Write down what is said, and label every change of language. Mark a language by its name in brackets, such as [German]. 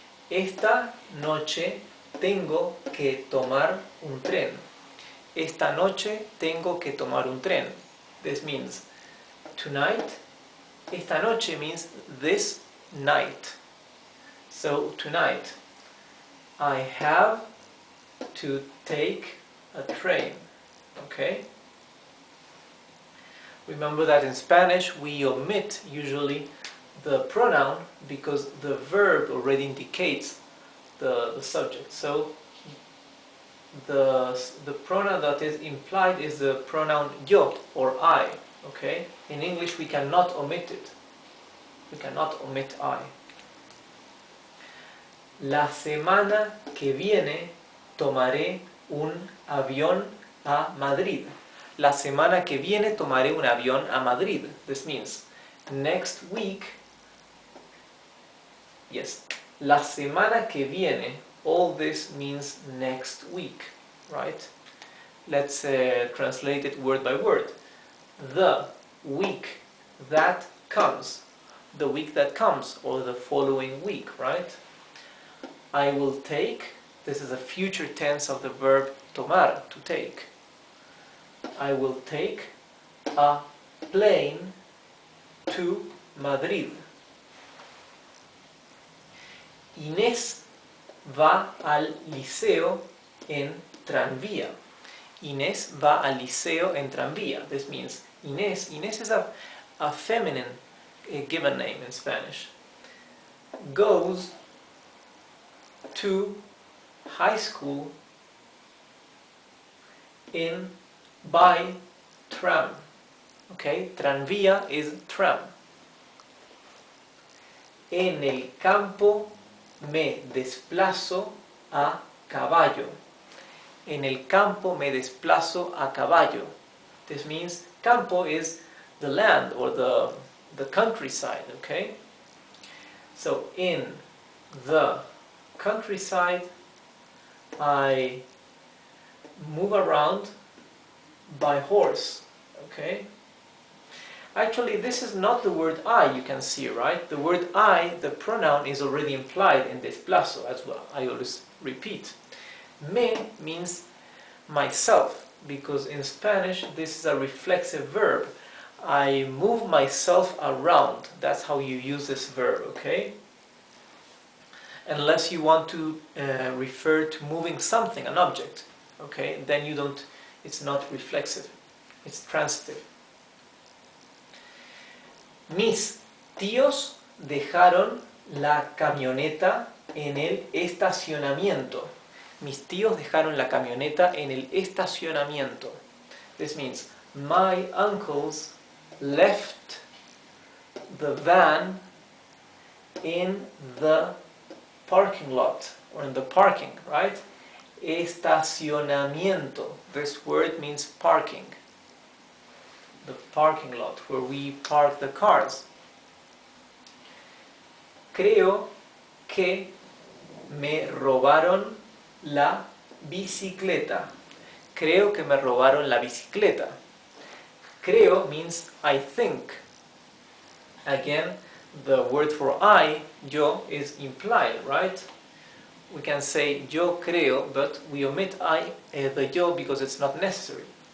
[Spanish] Esta noche tengo que tomar un tren. Esta noche tengo que tomar un tren. [English] This means tonight. Esta noche means this night. So tonight I have to take a train. Okay? Remember that in Spanish we omit usually the pronoun because the verb already indicates the subject. So the pronoun that is implied is the pronoun yo or I. Okay? In English we cannot omit it. We cannot omit I. [Spanish] La semana que viene tomaré un avión a Madrid. La semana que viene tomaré un avión a Madrid. [English] This means next week. [Spanish] Yes. La semana que viene. [English] All this means next week. Right? Let's translate it word by word. The week that comes. The week that comes, or the following week, right? I will take, this is a future tense of the verb tomar, to take. I will take a plane to Madrid. [Spanish] Inés va al liceo en tranvía. Inés va al liceo en tranvía. [English] This means Inés is a feminine given name in Spanish. Goes to high school by tram. Okay, tranvía is tram. [Spanish] En el campo me desplazo a caballo. En el campo me desplazo a caballo. [English] This means campo is the land or the countryside, okay? So in the countryside I move around by horse, okay? Actually, this is not the word I, you can see, right? The word I, the pronoun, is already implied in desplazo as well. I always repeat. Me means myself, because in Spanish this is a reflexive verb. I move myself around. That's how you use this verb, okay? Unless you want to refer to moving something, an object, okay? Then you don't, it's not reflexive, it's transitive. [Spanish] Mis tíos dejaron la camioneta en el estacionamiento. Mis tíos dejaron la camioneta en el estacionamiento. [English] This means my uncles left the van in the parking lot, or in the parking, right? Estacionamiento. This word means parking. The parking lot, where we park the cars. [Spanish] Creo que me robaron la bicicleta. Creo que me robaron la bicicleta. [English] Creo means I think. Again, the word for I, yo, is implied, right? We can say yo creo, but we omit the yo because it's not necessary.